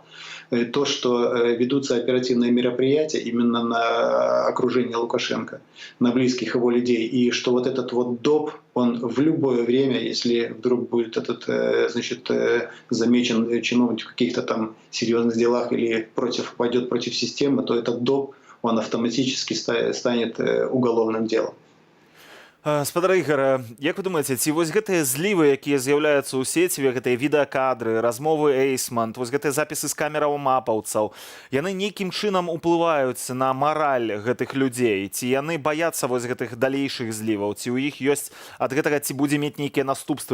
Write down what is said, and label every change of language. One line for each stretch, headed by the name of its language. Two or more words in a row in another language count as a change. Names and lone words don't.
Russian: То, что ведутся оперативные мероприятия именно на окружение Лукашенко, на близких его людей, и что вот этот вот ДОП, он в любое время, если вдруг будет замечен чиновник в каких-то там серьезных делах или пойдет против системы, то этот ДОП, он автоматически станет уголовным делом.
Belarusian: Спадар Ігор, як вы думаеце, ці вось гэтыя злівы, якія з'яўляюцца ў сеціве, гэтыя відэакадры, размовы эйсмант, вось гэтыя запісы з камераў мапаўцаў, яны нейкім чынам уплываюць на мараль гэтых людзей? Ці яны баяцца вось гэтых далейшых зліваў? Ці ў іх ёсць ад гэтага, ці будзе мець нейкія наступствы?